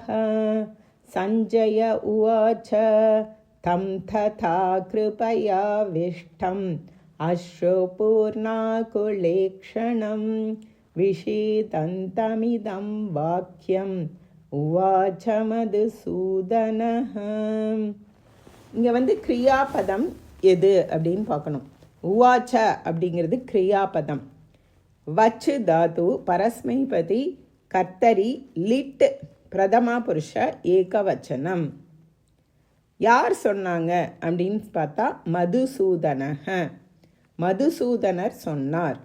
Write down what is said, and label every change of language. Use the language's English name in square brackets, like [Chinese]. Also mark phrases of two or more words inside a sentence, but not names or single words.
[Sanskrit] संजय उवाच तं तथा कृपयाविष्टम् अश्रुपूर्णाकुलेक्षणं विषीदन्तमिदं वाक्यम् उवाच मधुसूदनः. [Tamil] இங்கே கிரியாபதம் எது அப்படின்னு பார்க்கணும். உவாச்ச அப்படிங்கிறது கிரியாபதம். [Sanskrit] वच् धातु परस्मैपदी कर्तरि लिट् प्रथमा पुरुष एकवचनम्. [Tamil] யார் சொன்னாங்க அப்படின்னு பார்த்தா மதுசூதனக, மதுசூதனர் சொன்னார்.